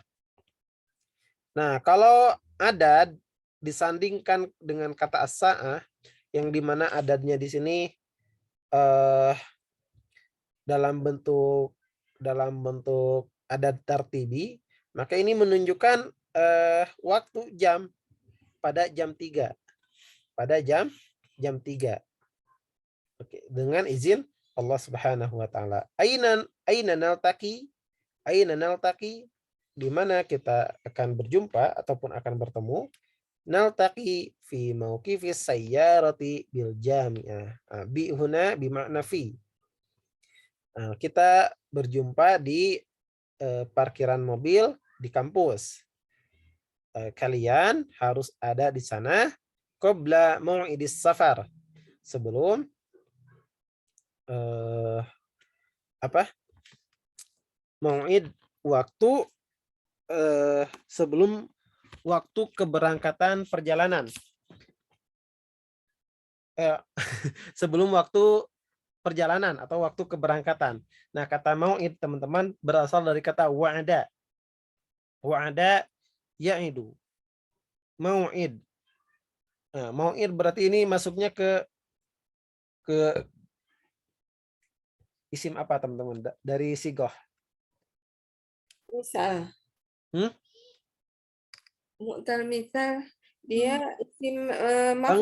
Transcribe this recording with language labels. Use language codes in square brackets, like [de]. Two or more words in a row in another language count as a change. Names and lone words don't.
[id] Nah, kalau adad disandingkan dengan kata as-sa'ah, yang dimana adadnya di sini dalam bentuk [ar] عدد ترتيبي, [id] maka ini menunjukkan waktu jam pada jam 3. Pada jam 3. Oke, dengan izin Allah [ar] سبحانه وتعالى. أين نلتقي؟ أين نلتقي? [id] Di mana kita akan berjumpa ataupun akan bertemu? [ar] نلتقي في موقف السيارة بالجامعة. بي هنا بمعنى في. [id] Kita berjumpa di parkiran mobil di kampus. Kalian harus ada di sana [ar] قبل موعد السفر. [id] Sebelum mau'id, waktu sebelum waktu keberangkatan perjalanan. Sebelum waktu perjalanan atau waktu keberangkatan. Nah, kata mau'id teman-teman berasal dari kata wa'ada. [ar] وعد يعد. موعد. [id] Nah, mau'id berarti ini masuknya ke isim apa teman-teman? Dari sigoh. Misal. [ar] معتل مثال dia اسم مفعول.